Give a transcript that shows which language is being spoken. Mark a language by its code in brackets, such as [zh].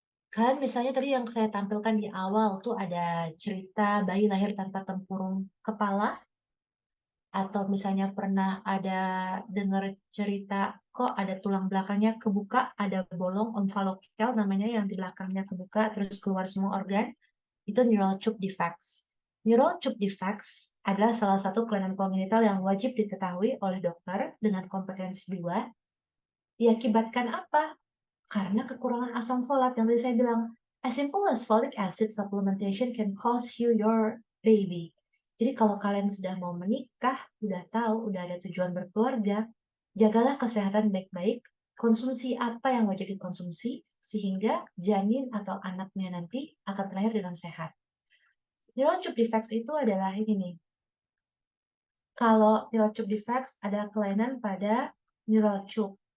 [id] Kalian misalnya tadi yang saya tampilkan di awal tuh ada cerita bayi lahir tanpa tempurung kepala, atau misalnya pernah ada dengar cerita kok ada tulang belakangnya kebuka, ada bolong omfalokel namanya yang di belakangnya kebuka terus keluar semua organ, itu neural tube defects. Neural tube defects adalah salah satu kelainan kongenital yang wajib diketahui oleh dokter dengan kompetensi 2. Diakibatkan apa? Karena kekurangan asam folat yang tadi saya bilang. [en] As simple as folic acid supplementation can cause you your baby. [id] Jadi kalau kalian sudah mau menikah, udah tahu, udah ada tujuan berkeluarga, jagalah kesehatan baik-baik, konsumsi apa yang wajib dikonsumsi, sehingga janin atau anaknya nanti akan terlahir dengan sehat. Neural tube defects itu adalah ini nih. Kalau neural tube defects adalah kelainan pada neural tube.